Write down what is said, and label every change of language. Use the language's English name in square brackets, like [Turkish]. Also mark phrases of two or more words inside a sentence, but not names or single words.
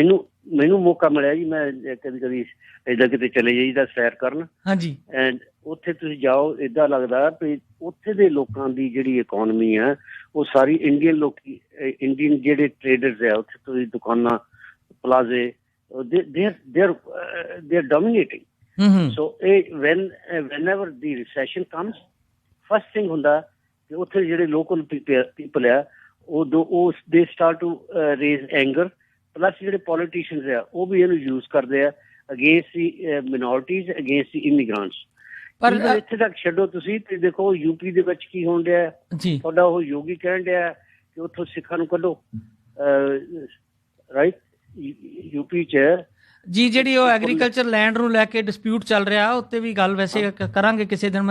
[Punjabi] ਮੈਨੂੰ ਮੌਕਾ ਮਿਲਿਆ ਜੀ, ਮੈਂ ਕਦੀ ਏਦਾਂ ਕਿਤੇ ਚਲੇ ਜਾਈਦਾ ਸੈਰ ਕਰਨ। ਹਾਂਜੀ। ਐਂਡ ਉੱਥੇ ਤੁਸੀਂ ਜਾਓ, ਏਦਾਂ ਲੱਗਦਾ ਵੀ ਉੱਥੇ ਦੇ ਲੋਕਾਂ ਦੀ ਜਿਹੜੀ ਇਕੋਨਮੀ ਆ ਉਹ ਸਾਰੀ ਇੰਡੀਅਨ ਜਿਹੜੇ ਟ੍ਰੇਡਰਸ ਆ ਉੱਥੇ, ਤੁਸੀਂ ਦੁਕਾਨਾਂ, ਪਲਾਜ਼ੇ, [English] they are dominating. So whenever the recession comes, first thing [Punjabi] ਹੁੰਦਾ ਕਿ ਉੱਥੇ ਜਿਹੜੇ [English] local people [Punjabi] ਆ ਉਹ [English] they start to raise anger, plus ਜਿਹੜੇ politicians [Punjabi] ਆ ਉਹ ਵੀ ਇਹਨੂੰ ਯੂਜ਼ ਕਰਦੇ ਆ [English] against the minorities, against the immigrants. [Punjabi] ਪਰ ਇੱਥੇ ਤੱਕ ਛੱਡੋ, ਤੁਸੀਂ ਤੇ ਦੇਖੋ ਯੂਪੀ ਦੇ ਵਿੱਚ ਕੀ ਹੋਣ ਡਿਆ ਜੀ। ਤੁਹਾਡਾ ਉਹ ਯੋਗੀ ਕਹਿਣ ਡਿਆ ਕਿ ਉੱਥੋਂ ਸਿੱਖਾਂ ਨੂੰ ਕੱਢੋ, ਰਾਈਟ? ਯੂਪੀ 'ਚ ਜੀ ਜਿਹੜੀ ਉਹ [English] agriculture land [Punjabi] ਨੂੰ ਲੈ ਕੇ ਡਿਸਪਿਊਟ ਚੱਲ ਰਿਹਾ, ਉੱਤੇ ਵੀ ਗੱਲ ਵੈਸੇ ਕਰਾਂਗੇ ਕਿਸੇ ਦਿਨ।